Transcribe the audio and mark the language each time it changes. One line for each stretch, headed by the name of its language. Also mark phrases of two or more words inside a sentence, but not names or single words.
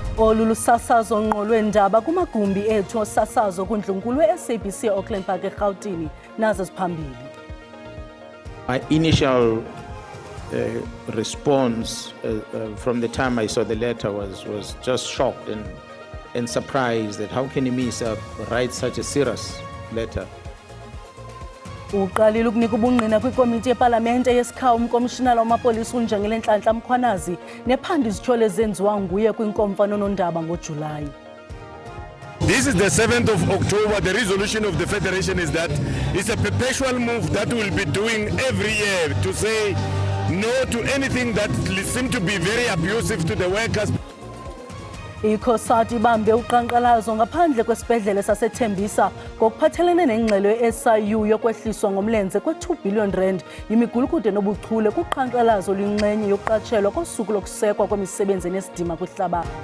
Xhosa: Olu lusasazo ngqo lweendaba kumagumbi ethu osasazo kundlunkulu SABC Auckland Park eGauteng nazo ziphambili.
English: My initial response from the time I saw the letter was just shocked and surprised that how can Imisa write such a serious letter.
Xhosa: Uqalile ukunika ubungqina kwikomiti yepalamente yesikhawu umkomishinala wamapolisa uNjengele Nhlanhla Mkhwanazi nephanda izithyolo ezenziwa nguye kwinkomfa nonondaba ngoJulayi.
English: This is the 7th of October. The resolution of the Federation is that it's a perpetual move that we'll be doing every year to say no to anything that seems to be very abusive to the workers.
Xhosa: ICOSAT ibambe uqhankqalazo ngaphandle kwesibhedlele saseThembisa ngokuphathelene nengxelo ye-SIU yokwehliswa ngomlenze kwe-2 billion rand yimigulukude nobuchule kuqhankqalazo luyingxenye yokuqatshelwa kosuku lokusekwa kwemisebenzi enesidima kwihlabathi.